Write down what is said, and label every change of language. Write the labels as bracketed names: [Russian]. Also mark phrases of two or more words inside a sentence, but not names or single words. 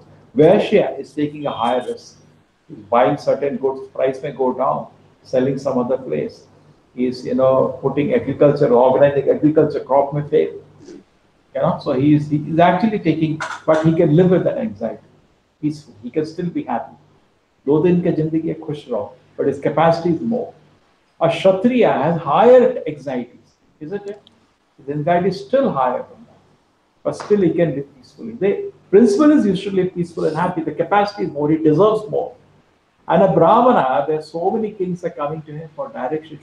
[English] Vaishya is taking a higher risk. He's buying certain goods, price may go down, selling some other place. He's putting agriculture, organizing agriculture, crop may fail. So he's actually taking, but he can live with that anxiety. He can still be happy. [Hindi] दो दिन के जिंदगी खुश रहो, [English] but his capacity is more. A Kshatriya has higher anxieties, isn't it? His anxiety is still higher than that, but still he can live peacefully. The principle is you should live peaceful and happy. The capacity is more, he deserves more. And a Brahmana, there are so many things are coming to him for direction.